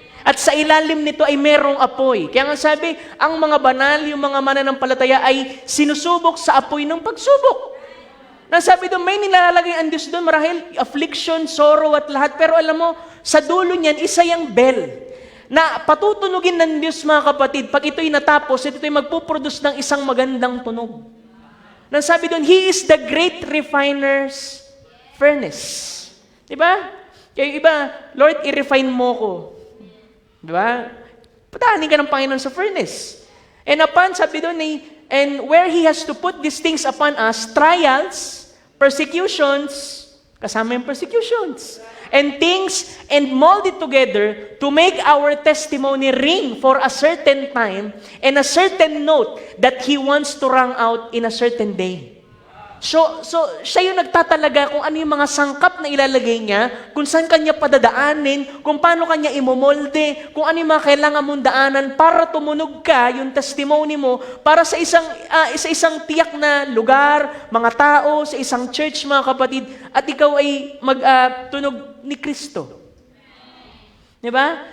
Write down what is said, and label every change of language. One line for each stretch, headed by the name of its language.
Filipino: At sa ilalim nito ay merong apoy. Kaya nga sabi, ang mga banal, yung mga mananampalataya ay sinusubok sa apoy ng pagsubok. Nasabi doon, may nilalagay ang Diyos doon, marahil affliction, sorrow at lahat. Pero alam mo, sa dulo niyan, isa yung bell na patutunugin ng Diyos mga kapatid. Pag ito'y natapos, ito'y magpuproduce ng isang magandang tunog. Nasabi doon,
English: He is the great refiner's furnace.
Filipino: Diba? Kaya iba, Lord, i-refine mo ko. Diba? Patahanin ka ng Panginoon sa furnace.
English: And upon,
Filipino: sabi doon,
English: and where He has to put these things upon us, trials, persecutions,
Filipino: kasama yung persecutions,
English: and things, and mold it together to make our testimony ring for a certain time and a certain note that He wants to rang out in a certain day.
Filipino: So siya yung nagtatalaga kung ano yung mga sangkap na ilalagay niya, kung saan kanya padadaanin, kung paano kanya imomolde, kung ano yung mga kailangan mong daanan para tumunog ka, yung testimony mo, para sa isang tiyak na lugar, mga tao, sa isang church, mga kapatid, at ikaw ay magtunog ni Kristo. Diba?